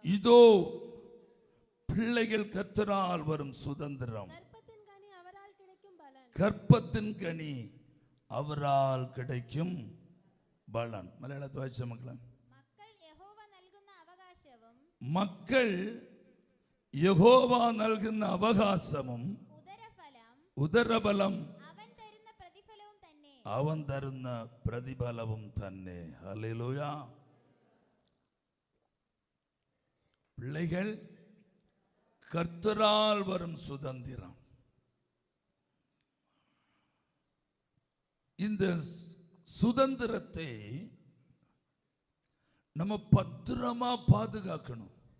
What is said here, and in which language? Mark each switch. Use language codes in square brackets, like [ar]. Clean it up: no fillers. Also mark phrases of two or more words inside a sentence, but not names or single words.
[ta] இதோ பிள்ளைகள் கர்த்தரால் வரும் சுதந்திரம். கர்ப்பத்தின் கனி அவரால் கிடைக்கும் பலன். கர்ப்பத்தின் கனி அவரால் கிடைக்கும் பலன். மலையாளத்தை வாசிச்ச மக்களே. [ml] மக்கள் യഹോവ നൽകുന്ന അവകാശവും ഉദരഫലം അവൻ തരുന്ന പ്രതിഫലവും തന്നെ. ഹല്ലേലൂയ. [ta] பிள்ளைகள் கர்த்தரால் வரும் சுதந்திரம். இந்த சுதந்திரத்தை நம்ம பத்திரமா பாதுகாக்கணும்.